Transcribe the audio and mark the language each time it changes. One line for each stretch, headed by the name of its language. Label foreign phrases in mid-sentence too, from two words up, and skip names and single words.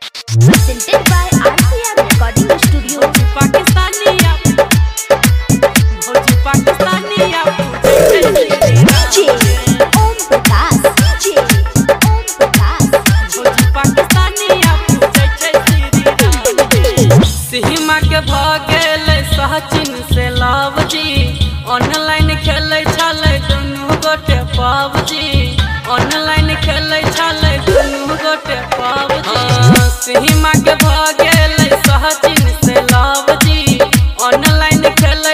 English: Presented by RCR Recording Studio. Pakistania, Pakistania, DJ Om Prakash, DJ Om Prakash, Pakistania,
Maithili: सीमा के भागेल सचिन से लावजी ऑनलाइन खेले छले दुनू गोटे पावजी ऑनलाइन खेले छले दुनू गोटे पावजी सीमा के भागेल सचिन से लावजी ऑनलाइन खेले